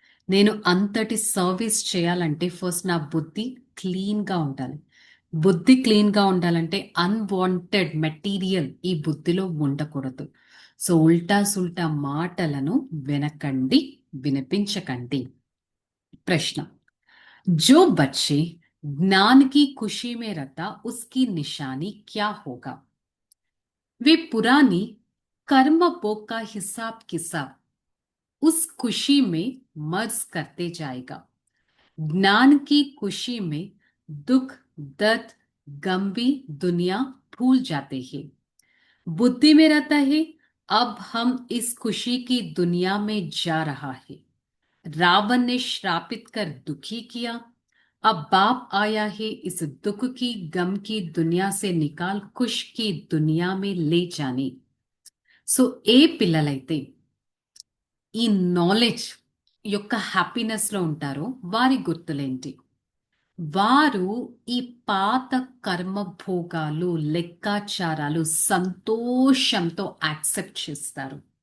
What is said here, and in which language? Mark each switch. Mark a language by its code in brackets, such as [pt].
[te] నేను అంతటి సర్వీస్ చేయాలంటే ఫస్ట్ నా బుద్ధి క్లీన్గా ఉండాలి. బుద్ధి క్లీన్గా ఉండాలంటే అన్వాంటెడ్ మెటీరియల్ ఈ బుద్ధిలో ఉండకూడదు. సో ఉల్టా సుల్టా మాటలను వినకండి, వినిపించకండి. [hi] ప్రశ్న, जो बच्चे ज्ञान की खुशी में रहता उसकी निशानी क्या होगा? वे पुरानी कर्म भोग का हिसाब किताब उस खुशी में मर्ज करते जाएगा। ज्ञान की खुशी में दुख, दर्द, गम भी दुनिया भूल जाते हैं। बुद्धि में रहता है अब हम इस खुशी की दुनिया में जा रहा है। रावण ने श्रापित कर दुखी किया, अब बाप आया है इस दुख की गम की दुनिया से निकाल खुश की दुनिया में ले जाने। [te] సో ఏ పిల్లలైతే ఈ నాలెడ్జ్ యొక్క హ్యాపీనెస్ లో ఉంటారో వారి గుర్తులేంటి? వారు ఈ పాత కర్మ భోగాలు, లెక్కాచారాలు సంతోషంతో యాక్సెప్ట్ చేస్తారు.